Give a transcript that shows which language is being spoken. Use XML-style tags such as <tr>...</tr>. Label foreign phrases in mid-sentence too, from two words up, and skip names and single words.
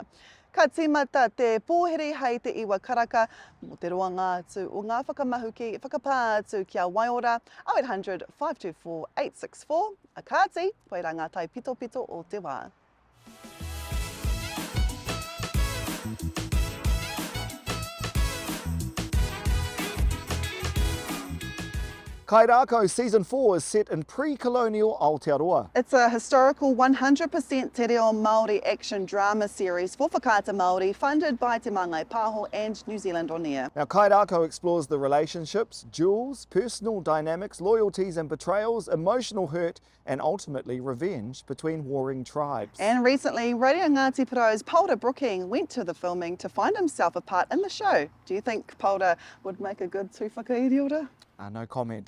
<mi>Ka tīmata te pōhere hei te iwa karaka, mō te roa ngā atu o ngā whakamahuki, whakapā atu kia waiora, 0800 524 864, a kāti, koe rā ngā tai pito pito o te wā.</mi> <en>Kairākau Season 4 is set in pre-colonial Aotearoa. It's a historical 100% te reo Māori action drama series for whakaata Māori, funded by Te Māngai Pāho and New Zealand On Air. Now, Kairākau explores the relationships, duels, personal dynamics, loyalties and betrayals, emotional hurt, and ultimately revenge between warring tribes. And recently, Radio Ngati Porou's Paora Brooking went to the filming to find himself a part in the show. Do you think Paora would make a good</en> <mi>tū whakairiora?</mi> <en>No comment.</en>